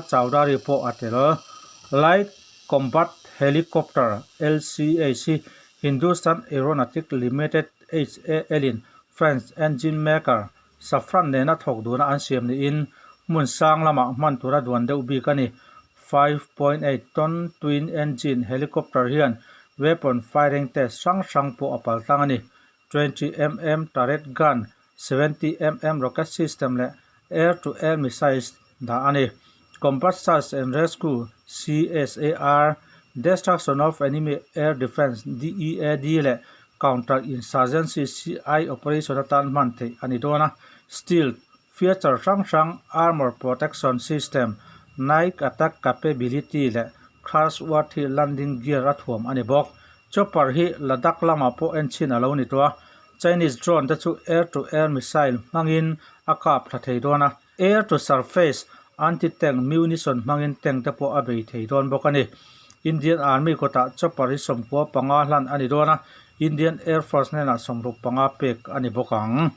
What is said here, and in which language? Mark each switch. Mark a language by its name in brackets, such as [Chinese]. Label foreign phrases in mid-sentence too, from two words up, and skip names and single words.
[Mizo] Chowdhury po atelo Light Combat Helicopter LCAC Hindustan Aeronautics Limited HAL [English] French engine maker [Mizo] Safran nena thok duna an siam ni in mun sang lama man tura duan deuh bik ani 5.8 ton [English] twin engine helicopter [Mizo] hian weapon [English] firing test [Mizo] sang po apal tangani 20 mm [English] turret gun [Mizo] 70 mm [English] rocket system [Mizo] le [English] air to air missiles [Mizo] da ani [English] combat search and rescue [Mizo] CSAR [English] destruction of enemy air defense [Mizo] DEAD le [English] counter insurgency CI operation [Mizo] tan man the ani dona [English] steel feature [Mizo] sang [English] armor protection system night attack capability [Mizo] le [English] crash worthy landing gear [Mizo] athuam ani bok chopper hi Ladakh lama po enchin alo ni to [English] Chinese drone [Mizo] te chu [English] air to air missile [Mizo] mangin akap tha thei dona [English] air to surface anti tank munition [Mizo] mangin tank te po abei thei don bokani Indian Army kota chopper som ko panga hlan ani dona Indian Air Force na somruk panga pek ani bokang